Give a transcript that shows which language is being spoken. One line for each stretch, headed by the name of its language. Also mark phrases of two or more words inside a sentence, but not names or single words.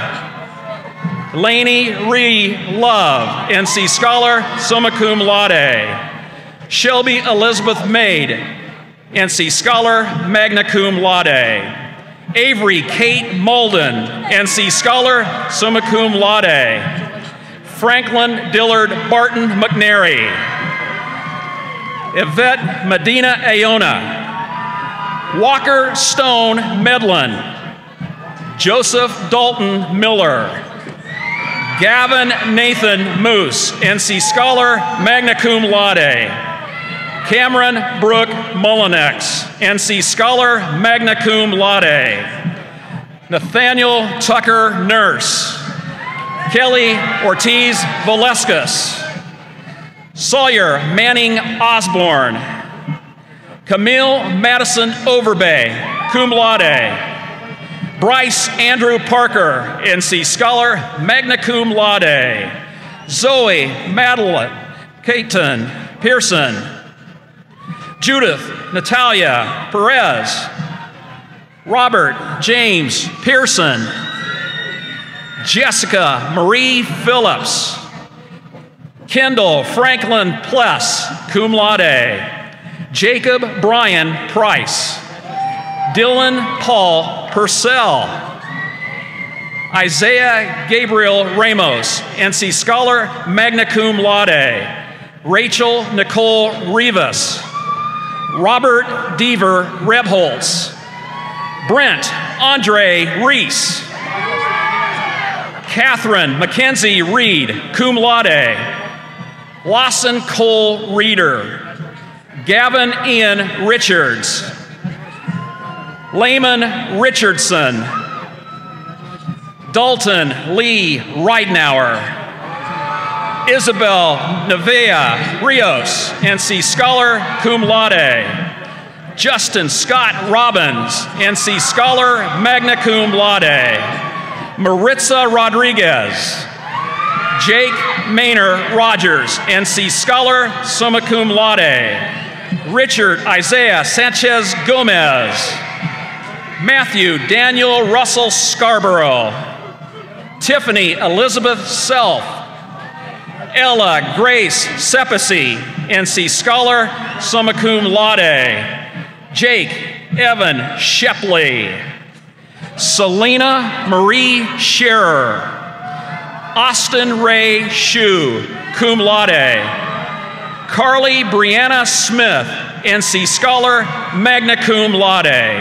English: Lainey Ree Love, NC Scholar,
Latin: summa cum laude.
English: Shelby Elizabeth Maid, NC Scholar,
Latin: magna cum laude.
English: Avery Kate Mauldin, NC Scholar,
Latin: summa cum laude.
English: Franklin Dillard Barton McNary. Yvette Medina Aona. Walker Stone Medlin. Joseph Dalton Miller. Gavin Nathan Moose, NC Scholar,
Latin: magna cum laude.
English: Cameron Brooke Mullinex, NC Scholar,
Latin: magna cum laude.
English: Nathaniel Tucker Nurse. Kelly Ortiz Valescas. Sawyer Manning Osborne. Camille Madison Overbay,
Latin: cum laude.
English: Bryce Andrew Parker, NC Scholar,
Latin: magna cum laude.
English: Zoe Madeline Caton Pearson. Judith Natalia Perez. Robert James Pearson. Jessica Marie Phillips. Kendall Franklin Pless,
Latin: cum laude.
English: Jacob Brian Price. Dylan Paul Purcell. Isaiah Gabriel Ramos, NC Scholar,
Latin: magna cum laude.
English: Rachel Nicole Rivas. Robert Deaver Rebholz. Brent Andre Reese. Catherine Mackenzie Reed,
Latin: cum laude.
English: Lawson Cole Reeder. Gavin Ian Richards. Layman Richardson. Dalton Lee Reitnauer. Isabel Nevea Rios, NC Scholar,
Latin: cum laude.
English: Justin Scott Robbins, NC Scholar,
Latin: magna cum laude.
English: Maritza Rodriguez. Jake Maynor Rogers, NC Scholar,
Latin: summa cum laude.
English: Richard Isaiah Sanchez Gomez. Matthew Daniel Russell Scarborough. Tiffany Elizabeth Self. Ella Grace Sepisi, NC Scholar,
Latin: summa cum laude.
English: Jake Evan Shepley. Selena Marie Scherer. Austin Ray Shue,
Latin: cum laude.
English: Carly Brianna Smith, NC Scholar,
Latin: magna cum laude.